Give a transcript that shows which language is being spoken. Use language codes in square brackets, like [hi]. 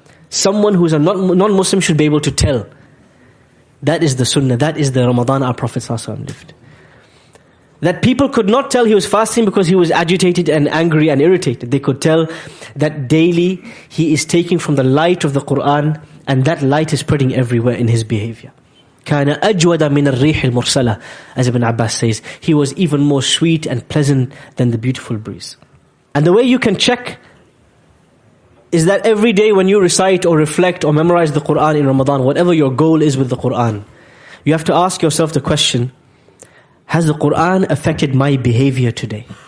[en] Someone who's a non-Muslim should be able to tell. That is the sunnah, that is the Ramadan our Prophet ﷺ lived. That people could not tell he was fasting because he was agitated and angry and irritated. They could tell that daily he is taking from the light of the Qur'an, and that light is spreading everywhere in his behavior. [ar] كَانَ أَجْوَدَ مِنَ الرِّيحِ الْمُرْسَلَةِ, [en] as Ibn Abbas says. He was even more sweet and pleasant than the beautiful breeze. And the way you can check is that every day when you recite or reflect or memorize the Qur'an in Ramadan, whatever your goal is with the Qur'an, you have to ask yourself the question, has the Qur'an affected my behavior today?